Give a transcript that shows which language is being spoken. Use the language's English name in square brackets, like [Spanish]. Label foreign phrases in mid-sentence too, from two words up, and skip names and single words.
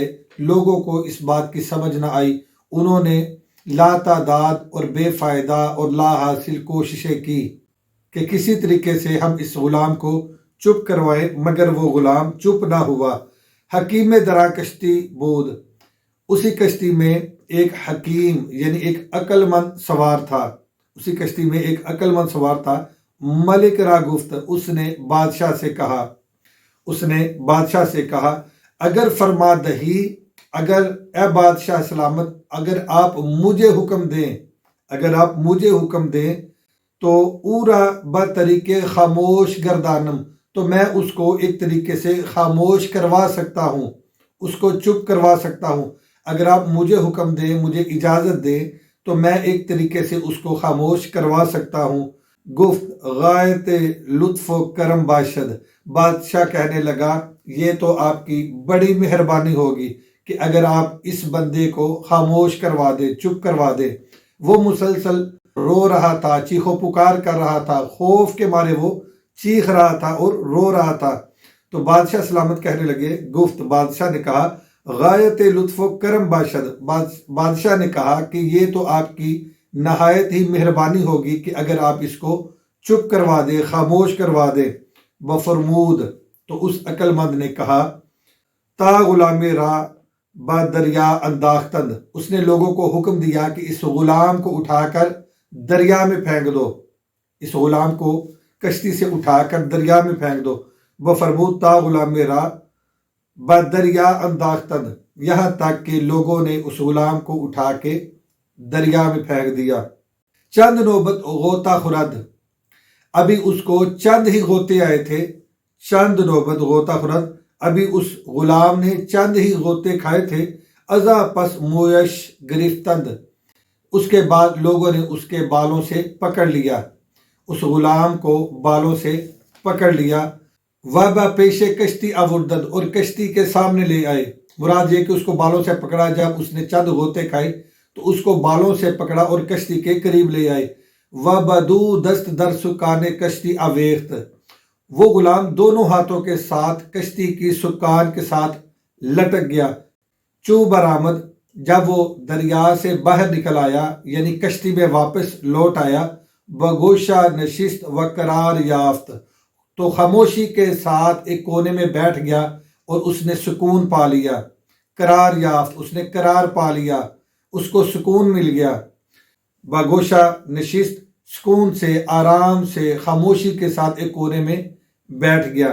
[Urdu] لوگوں کو اس بات کی سمجھ نہ آئی۔ انہوں نے لا تعداد اور بے فائدہ اور لا حاصل کوششیں کی کہ کسی طریقے سے ہم اس غلام کو چپ کروائیں، مگر وہ غلام چپ نہ ہوا۔ [Persian] حکیم درا کشتی بود، [Urdu] اسی کشتی میں ایک حکیم یعنی ایک عقل مند سوار تھا، اسی کشتی میں ایک عقل مند سوار تھا۔ [Persian] ملک را گفت، [Urdu] اس نے بادشاہ سے کہا، [Persian] اگر فرما دہی، [Urdu] اگر اے بادشاہ سلامت، اگر آپ مجھے حکم دیں تو [Persian] اورا بطریق خاموش گردانم، [Urdu] تو میں اس کو ایک طریقے سے خاموش کروا سکتا ہوں، اس کو چپ کروا سکتا ہوں۔ اگر آپ مجھے حکم دیں، مجھے اجازت دیں تو میں ایک طریقے سے اس کو خاموش کروا سکتا ہوں۔ [Persian] گفت غایت لطف و کرم باشد، [Urdu] بادشاہ کہنے لگا یہ تو آپ کی بڑی مہربانی ہوگی کہ اگر آپ اس بندے کو خاموش کروا دے، چپ کروا دے۔ وہ مسلسل رو رہا تھا، چیخ و پکار کر رہا تھا، خوف کے مارے وہ چیخ رہا تھا اور رو رہا تھا۔ تو بادشاہ سلامت کہنے لگے، گفت بادشاہ نے کہا، [Persian] غایت لطف و کرم باشد، [Urdu] بادشاہ نے کہا کہ یہ تو آپ کی نہایت ہی مہربانی ہوگی کہ اگر آپ اس کو چپ کروا دے، خاموش کروا دے۔ بفرمود، تو اس عقل مند نے کہا، [Persian] تا غلام را دریا انداختند، [Urdu] اس نے لوگوں کو حکم دیا کہ اس غلام کو اٹھا کر دریا میں پھینک دو، اس غلام کو کشتی سے اٹھا کر دریا میں پھینک دو۔ [Persian] بفرمود تا غلام میرا دریا انداختند، [Urdu] یہاں تک کہ لوگوں نے اس غلام کو اٹھا کے دریا میں پھینک دیا۔ [Persian] چند نوبت غوطہ خورد، [Urdu] ابھی اس کو چند ہی غوطے آئے تھے، [Persian] چند نوبت غوطہ خورد، [Urdu] ابھی اس غلام نے چند ہی غوطے کھائے تھے۔ [Persian] ازا پس مویش گرفتند، [Urdu] اس کے بعد لوگوں نے اس کے بالوں سے پکڑ لیا، اس غلام کو بالوں سے پکڑ لیا۔ [Persian] وابا پیش کشتی آوردند، [Urdu] اور کشتی کے سامنے لے آئے۔ مراد یہ کہ اس کو بالوں سے پکڑا، جب اس نے چند غوطے کھائے تو اس کو بالوں سے پکڑا اور کشتی کے قریب لے آئے۔ [Persian] وبدو دست در سکان کشتی آویخت، [Urdu] وہ غلام دونوں ہاتھوں کے ساتھ کشتی کی سکان کے ساتھ لٹک گیا۔ [Persian] چو برآمد، [Urdu] جب وہ دریا سے باہر نکل آیا، یعنی کشتی میں واپس لوٹ آیا، [Persian] بگوشہ نشست و قرار یافت، [Urdu] تو خاموشی کے ساتھ ایک کونے میں بیٹھ گیا اور اس نے سکون پا لیا۔ [Persian] قرار یافت، [Urdu] اس نے قرار پا لیا، اس کو سکون مل گیا۔ [Persian] بگوشہ نشست، [Urdu] سکون سے، آرام سے، خاموشی کے ساتھ ایک کونے میں بیٹھ گیا۔